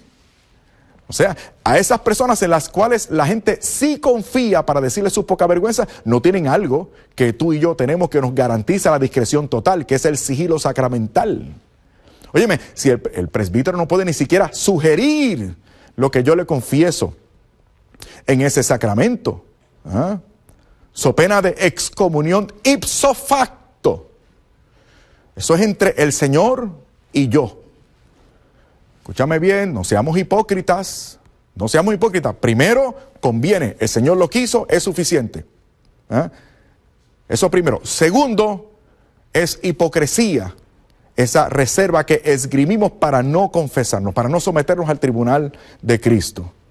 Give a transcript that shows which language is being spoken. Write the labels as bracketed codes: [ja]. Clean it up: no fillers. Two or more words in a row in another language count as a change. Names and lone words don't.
[es] O sea, a esas personas en las cuales la gente sí confía para decirles sus pocavergüenzas, no tienen algo que tú y yo tenemos que nos garantiza la discreción total, que es el sigilo sacramental. Óyeme, si el presbítero no puede ni siquiera sugerir lo que yo le confieso en ese sacramento, so pena de excomunión [la] ipso facto. [es] Eso es entre el Señor y yo. Escúchame bien, no seamos hipócritas. Primero, conviene, el Señor lo quiso, es suficiente. Eso primero. Segundo, es hipocresía, esa reserva que esgrimimos para no confesarnos, para no someternos al tribunal de Cristo.